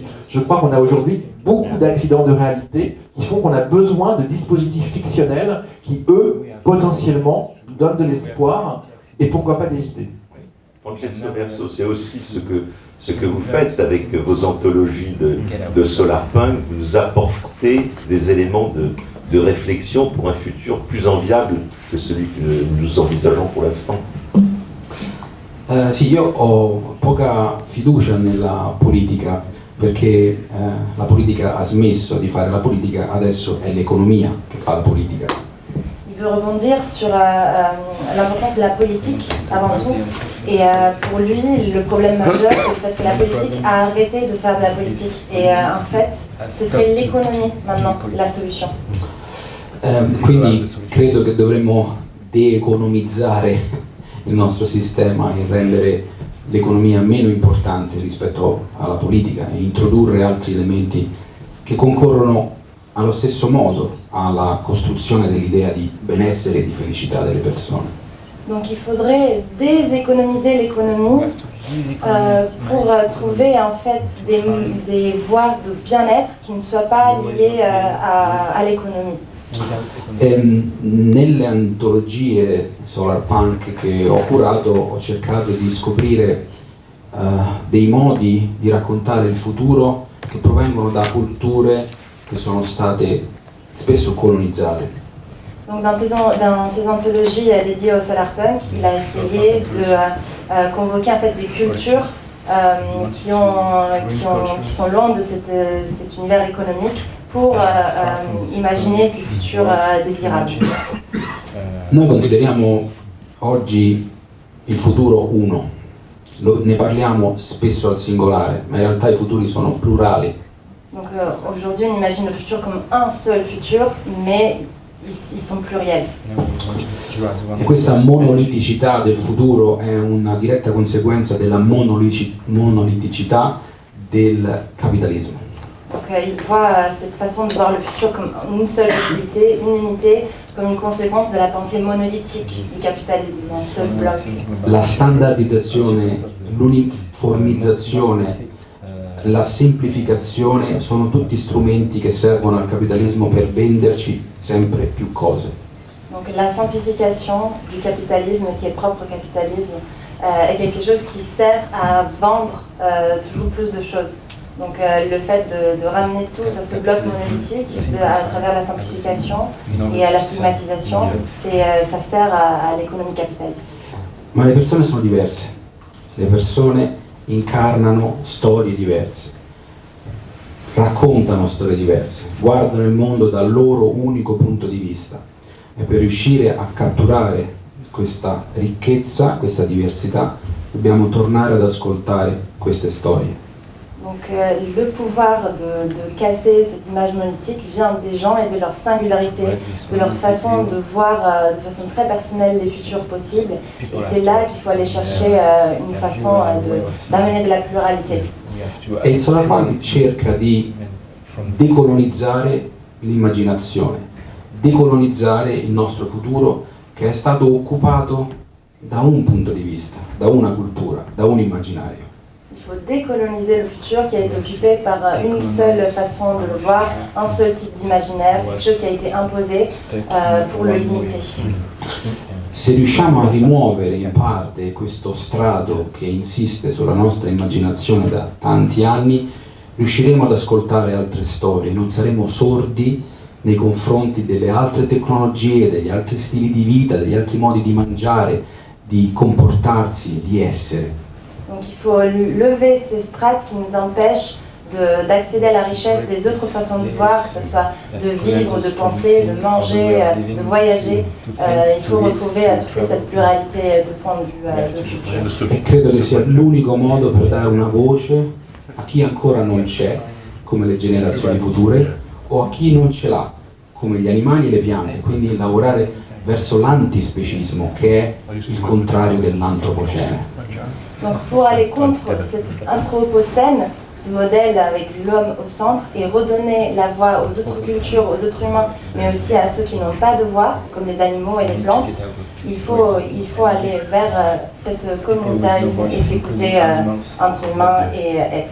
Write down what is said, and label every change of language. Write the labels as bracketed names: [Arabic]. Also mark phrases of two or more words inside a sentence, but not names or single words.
[French] Je crois qu'on a aujourd'hui beaucoup d'accidents de réalité qui font qu'on a besoin de dispositifs fictionnels qui, eux, potentiellement, donnent de l'espoir et pourquoi pas des idées. Francesco Verso, c'est aussi ce que vous faites avec vos anthologies de solarpunk. Vous nous apportez des éléments de réflexion pour un futur plus enviable que celui que nous envisageons pour l'instant. [Italian] Sì, io ho poca fiducia nella politica, perché la politica ha smesso di fare la politica, adesso è l'economia che fa la politica. [French] Il veut rebondir sur l'importance de la politique avant tout. Et pour lui, le problème majeur, c'est le fait que la politique a arrêté de faire de la politique. Et en fait, ce serait l'économie maintenant la solution. [Italian] Quindi credo che dovremmo de-economizzare il nostro sistema e rendere l'economia meno importante rispetto alla politica e introdurre altri elementi che concorrono allo stesso modo alla costruzione dell'idea di benessere e di felicità delle persone. [French] Donc il faudrait déséconomiser l'économie pour trouver en fait des voies de bien-être qui ne soient pas liées à l'économie. [Italian] Nelle antologie solarpunk che ho curato ho cercato di scoprire dei modi di raccontare il futuro che provengono da culture che sono state spesso colonizzate. [French] Donc dans ces anthologies dédiées au solarpunk, il a essayé de convoquer en fait des cultures qui sont loin de cet univers économique pour imaginer ces futurs désirables. [Italian] Noi consideriamo oggi il futuro uno, ne parliamo spesso al singolare, ma in realtà i futuri sono plurali. [French] Donc aujourd'hui on imagine le futur comme un seul futur, mais ils sont pluriels. [Italian] E questa monoliticità del futuro è una diretta conseguenza della monoliticità del capitalismo. [French] Donc il voit cette façon de voir le futur comme une seule possibilité, une unité, comme une conséquence de la pensée monolithique du capitalisme, un seul bloc. [Italian] La standardizzazione, l'uniformizzazione, la semplificazione sono tutti strumenti che servono al capitalismo per venderci sempre più cose. [French] Donc la simplification du capitalisme qui est propre au capitalisme est quelque chose qui sert à vendre toujours plus de choses. Donc le fait de ramener tous à ce bloc monolithique à travers la simplification et à la stigmatisation, ça sert à l'économie capitaliste. [Italian] Ma le persone sono diverse, le persone incarnano storie diverse, raccontano storie diverse, guardano il mondo dal loro unico punto di vista e per riuscire a catturare questa ricchezza, questa diversità, dobbiamo tornare ad ascoltare queste storie. [French] Donc le pouvoir de casser cette image monolithique vient des gens et de leur singularité, de leur façon de voir de façon très personnelle les futurs possibles. Et c'est là qu'il faut aller chercher une façon d'amener de la pluralité. [Italian] E il solarpunk cerca di decolonizzare l'immaginazione, decolonizzare il nostro futuro che è stato occupato da un punto di vista, da una cultura, da un immaginario. [French] Il faut décoloniser le futur qui a été occupé par une seule façon de le voir, un seul type d'imaginaire, quelque chose qui a été imposé pour le limiter. [Italian] Se riusciamo a rimuovere in parte questo strato che insiste sulla nostra immaginazione da tanti anni, riusciremo ad ascoltare altre storie, non saremo sordi nei confronti delle altre tecnologie, degli altri stili di vita, degli altri modi di mangiare, di comportarsi, di essere. [French] Donc il faut lever ces strates qui nous empêchent d'accéder à la richesse des autres façons de voir, que ce soit de vivre, de penser, de manger, de voyager. Il faut retrouver toute cette pluralité de points de vue de culture. [Italian] E credo che sia l'unico modo per dare una voce a chi ancora non c'è, come le generazioni future, o a chi non ce l'ha, come gli animali e le piante, quindi lavorare verso l'antispecismo, che è il contrario dell'antropocene. [French] Donc pour aller contre cet anthropocène, ce modèle avec l'homme au centre, et redonner la voix aux autres cultures, aux autres humains, mais aussi à ceux qui n'ont pas de voix, comme les animaux et les plantes, il faut aller vers cette communautarisme et s'écouter entre humains et être.